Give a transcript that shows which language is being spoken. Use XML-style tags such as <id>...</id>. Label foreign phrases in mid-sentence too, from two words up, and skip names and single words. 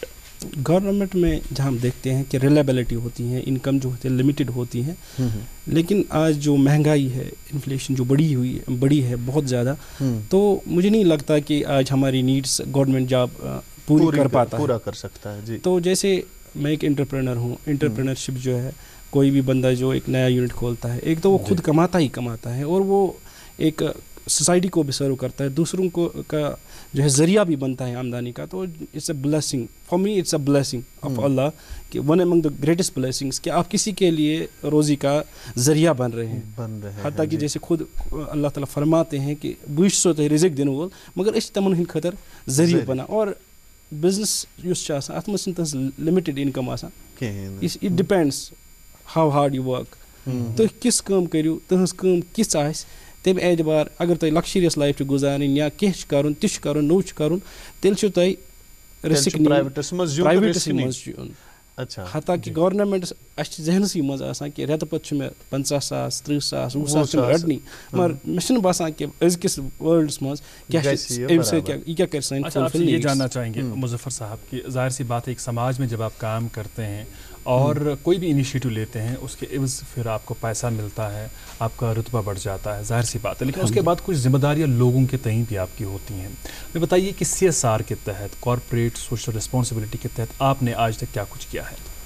<ur>گورنمنٹ میں جہاں ہم دیکھتے ہیں کہ ریلیبلٹی ہوتی ہے, انکم جو ہوتی ہے لمیٹڈ ہوتی ہے, لیکن آج جو مہنگائی ہے, انفلیشن جو بڑی ہے بہت زیادہ, تو مجھے نہیں لگتا کہ آج ہماری نیڈس گورنمنٹ جاب پورا کر سکتا ہے. جی تو جیسے میں ایک انٹرپرینر ہوں, انٹرپرینرشپ جو ہے کوئی بھی بندہ جو ایک نیا یونٹ کھولتا ہے ایک تو وہ خود کماتا ہے اور وہ ایک سوسائٹی کو بھی سرو کرتا ہے, دوسروں کو کا جو ہے ذریعہ بھی بنتا ہے آمدنی کا.</ur> <en>تو it's a blessing for me, it's a blessing of Allah کہ one among the greatest blessings</en> <ur>کہ آپ کسی کے لیے روزی کا ذریعہ بن رہے ہیں. حتیٰ کہ جیسے خود اللہ تعالیٰ فرماتے ہیں</ur> <ks>کہ بہٕ چھُسو تۄہہِ رِزق دِنہٕ وول مگر أسۍ چھِ تِمن ہٕنٛدِ خٲطرٕ ذٔریعہٕ بنان. اور بِزنس یُس چھُ آسان اَتھ منٛز چھِنہٕ تٕہٕنٛز</ks> <en>limited income</en> <ks>آسان,</ks> <en>it depends how hard you work.</en> <ks>تُہۍ کِژھ کٲم کٔرِو, تٕہٕنٛز کٲم کِژھ آسہِ تمہِ اعتبار اگر تۄہہِ لَکشریَس لایف چھِ گُزارٕنۍ یا کینٛہہ چھُ کَرُن تہِ چھُ کَرُن نوٚو چھُ کَرُن تیٚلہِ چھُ تۄہہِ رِسک پرٛایویٹَس منٛز چھُ یُن. حتیٰ کہ گورنمنٹس اَسہِ چھِ ذہنسٕے منٛز آسان کہ رٮ۪تہٕ پَتہٕ چھُ مےٚ 50,000 30,000 20,000 چھُ مےٚ رَٹنی, مگر مےٚ چھُنہٕ باسان کہ أزکِس وٲلڈَس منٛز کیٛاہ چھِ اَمہِ سۭتۍ کیٛاہ کیٛاہ کَرِ سٲنۍ.</ks> <ur>اچھا آپ سے یہ جاننا چاہیں گے مظفر صاحب کہ ظاہر سی بات ہے ایک سماج میں جب آپ کام کرتے ہیں اور کوئی بھی انیشیٹو لیتے ہیں اس کے عوض پھر آپ کو پیسہ ملتا ہے, آپ کا رتبہ بڑھ جاتا ہے, ظاہر سی بات ہے, لیکن اس کے بعد کچھ ذمہ داریاں لوگوں کے تئیں بھی آپ کی ہوتی ہیں. میں بتائیے کہ CSR کے تحت</ur> <en>corporate social responsibility</en> <ur>کے تحت آپ نے آج تک کیا کچھ کیا ہے؟</ur>